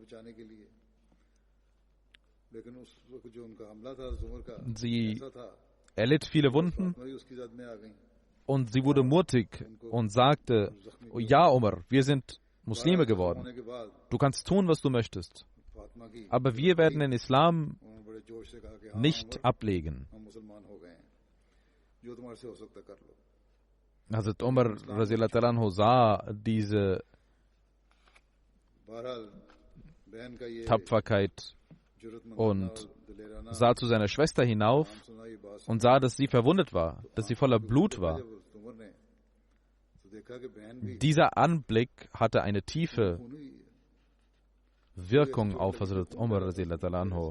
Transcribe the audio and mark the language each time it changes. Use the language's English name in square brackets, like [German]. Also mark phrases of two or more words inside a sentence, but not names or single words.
[German] Sie erlitt viele Wunden und sie wurde mutig und sagte, ja Umar, wir sind Muslime geworden. Du kannst tun, was du möchtest. Aber wir werden den Islam nicht ablegen. Hazrat Umar [Arabic] رضي الله عنه [German] sah diese Tapferkeit und sah zu seiner Schwester hinauf und sah, dass sie verwundet war, dass sie voller Blut war. Dieser Anblick hatte eine tiefe Wirkung auf Hazrat Umar [Arabic] رضي الله عنه.